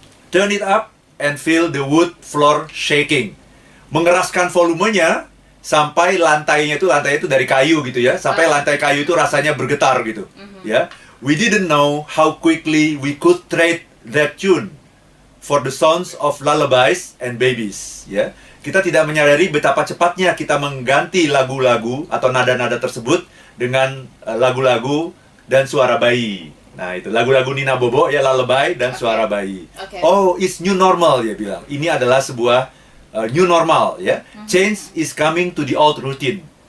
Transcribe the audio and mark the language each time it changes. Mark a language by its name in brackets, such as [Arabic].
[English] turn it up and feel the wood floor shaking. [Indonesian] Mengeraskan volumenya sampai lantai itu dari kayu gitu ya, sampai lantai kayu itu rasanya bergetar gitu. Ya. [English] We didn't know how quickly we could trade that tune for the sounds of lullabies and babies. [Indonesian] Ya, kita tidak menyadari betapa cepatnya kita mengganti lagu-lagu atau nada-nada tersebut dengan lagu-lagu dan suara bayi. Nah, itu lagu-lagu Nina Bobo ya, lullaby dan suara bayi. [English] Oh, it's new normal, [Indonesian] dia bilang. Ini adalah sebuah new normal ya. [English] Change is coming to the old routine.